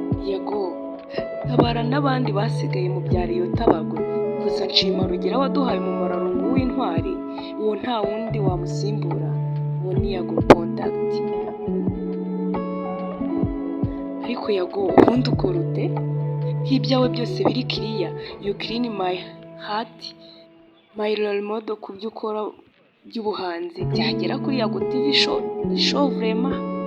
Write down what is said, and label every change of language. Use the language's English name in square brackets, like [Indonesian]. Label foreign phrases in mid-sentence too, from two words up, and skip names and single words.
[Kinyarwanda] Yago, tabara n'abandi basigaye mu bya Riyo Tabagwe. Gusa nshima Rugira waduhaye umumararungu w'intwari, uwo nta wundi wamusimbura, uwo ni Yago Product. Ariko Yago, ubundi ukora ute? Ko ibyawe byose biri clear, [English] you clean my heart, my role model [Kinyarwanda] ku byo ukora by'ubuhanzi, byagera kuri Yago T V show, ni show vraiment.